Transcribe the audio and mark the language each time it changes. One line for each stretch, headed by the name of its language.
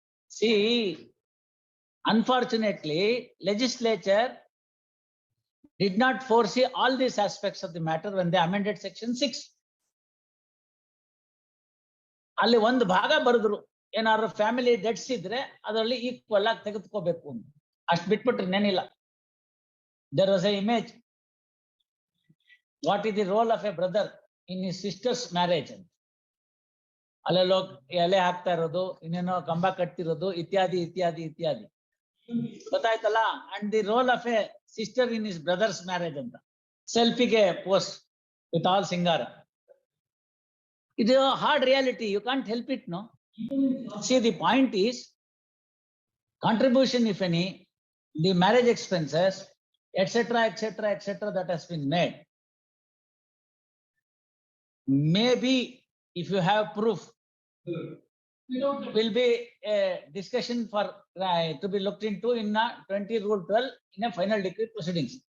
English: See, unfortunately, legislature did not foresee all these aspects of the matter when they amended section 6.
Kannada: ಅಲ್ಲಿ ಒಂದು ಭಾಗ ಬರೆದ್ರು, ಏನಾದ್ರು family debts ಇದ್ರೆ ಅದರಲ್ಲಿ ಈಕ್ವಲ್ ಆಗಿ ತೆಗೆದುಕೋಬೇಕು ಅಂತ. ಅಷ್ಟು ಬಿಟ್ಬಿಟ್ರೆ ನೆನಿಲ್ಲ.
English: There was a image, what is the role of a brother in his sisters marriage ಅಂತ.
Kannada: ಅಲ್ಲೆಲ್ಲೋ ಎಲೆ ಹಾಕ್ತಾ ಇರೋದು, ಇನ್ನೇನೋ ಕಂಬ ಕಟ್ತಿರೋದು, ಇತ್ಯಾದಿ ಇತ್ಯಾದಿ ಇತ್ಯಾದಿ, ಗೊತ್ತಾಯ್ತಲ್ಲ.
English: And the role of a sister in his brother's marriage ಅಂತ ಸೆಲ್ಫಿಗೆ post with all ಸಿಂಗಾರ.
Kannada: ಇದು
English: Hard reality, you can't help it. No see the point is contribution, if any, the marriage expenses, etc., etc., etc., that has been made. Maybe if you have proof, will be a discussion for to be looked into in 20 Rule 12 in a final decree proceedings.